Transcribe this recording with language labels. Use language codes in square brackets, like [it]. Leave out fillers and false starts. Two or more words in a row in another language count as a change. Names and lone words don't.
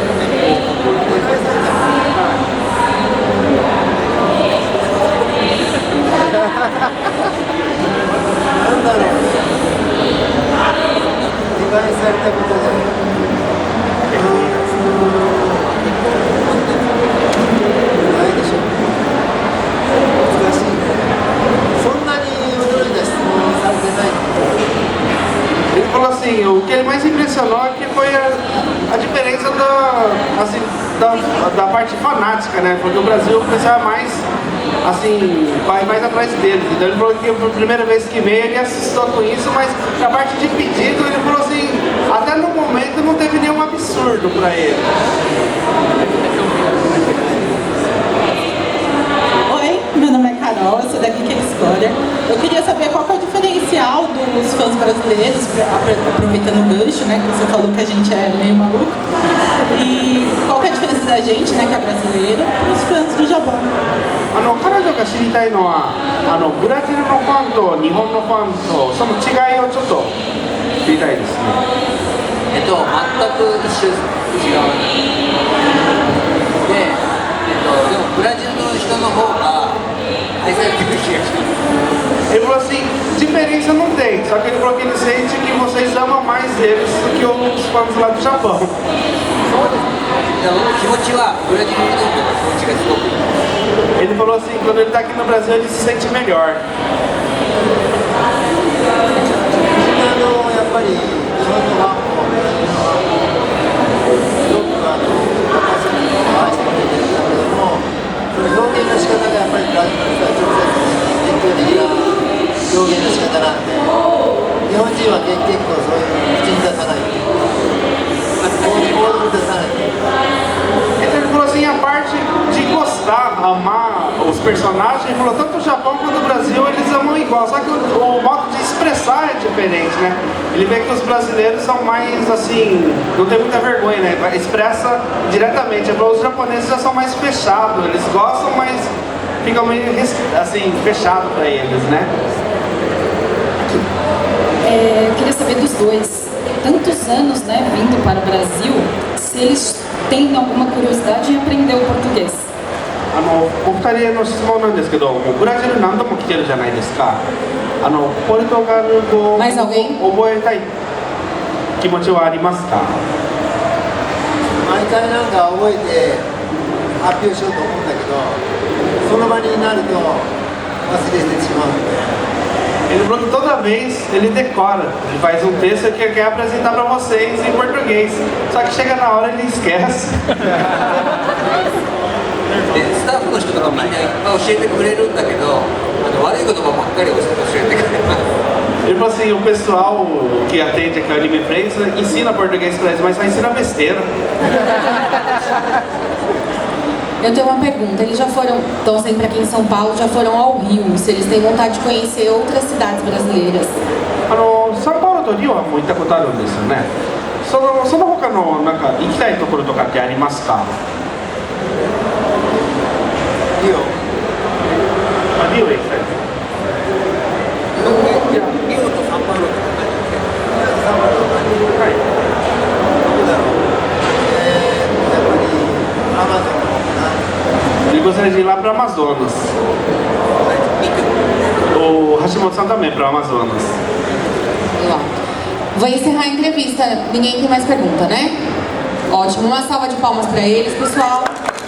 [ja] お願いされたなんだろう、お願いされたことで、ないでしょう。難しいね。そんなに驚いた質問されてない。 [pt] Ele falou assim, o que ele mais impressionou é que foi a diferença da parte fanática, né? Porque o Brasil o pessoal é mais, assim, vai mais atrás deles. Então ele falou que a primeira vez que veio ele assustou com isso, mas na parte de pedido ele falou assim, até no momento não teve nenhum absurdo pra ele. Oi, meu nome é Carol, eu sou da Geek Explorer. Eu queria saber qual que é o diferencial dos fãs brasileiros, aproveitando o gancho, né, que você falou que a gente é meio maluco, e qual que é a diferença da gente, né, que é brasileiro, para os fãs do Japão. [ja] 彼女が知りたいのはブラジルのファンと日本のファンとその違いをちょっと知りたいですね。全く一緒です。違う。で、でもブラジルの人の方が愛されてる気がします。 [pt] Ele falou assim, diferença não tem, só que ele falou que ele sente que vocês amam mais eles do que os fãs lá do Japão. Ele falou assim, quando ele está aqui no Brasil ele se sente melhor. [ja] やっぱり日本のファンもすごく私たちも愛してくれてるんだけども、その表現の仕方がやっぱりブラジルの人は直接熱狂的な表現の仕方なんで、日本人は結構そういう口に出さないっていうか、行動に出さないっていうか。 [pt] Então ele falou assim, a parte de gostar, amar os personagens, ele falou tanto o Japão quanto o Brasil eles amam igual, só que o modo de expressar é diferente, né? Ele vê que os brasileiros são mais assim, não tem muita vergonha, né? Expressa diretamente. Ele falou, os japoneses já são mais fechados, eles gostam, mas ficam meio assim, fechado para eles, né? Eu queria saber dos dois, tantos anos, né, vindo para o Brasil, se eles têm alguma curiosidade em aprender o português. [ja] お二人の質問なんですけど、ブラジル何度も来てるじゃないですか。ポルトガル語を覚えたい気持ちはありますか？毎回なんか覚えて発表しようと思うんだけど、その場になると忘れてしまうので。 [pt] Ele falou que toda vez ele decora, ele faz um texto que ele quer apresentar para vocês em português, só que chega na hora ele esquece. [ja] でスタッフの人とかみんないっぱい教えてくれるんだけど悪い言葉ばっかり教えてくれます。 [pt] Ele falou assim, o pessoal que atende aqui ao Anime Friends ensina português pra eles, mas só ensina besteira. Eu tenho uma pergunta, eles já estão sempre aqui em São Paulo, já foram ao Rio, se eles têm vontade de conhecer outras cidades brasileiras. [ja] サンパウロとリオはもう行ったことあるんですよね。その他のなんか行きたいところとかってありますか？リオ。リオへ行きたい。リオとサンパウロとか何？ [pt] はい。Ele gostaria de ir lá para Amazonas. O Hashimoto-san também para Amazonas. Legal. Vou encerrar a entrevista. Ninguém tem mais pergunta, né? Ótimo. Uma salva de palmas para eles, pessoal.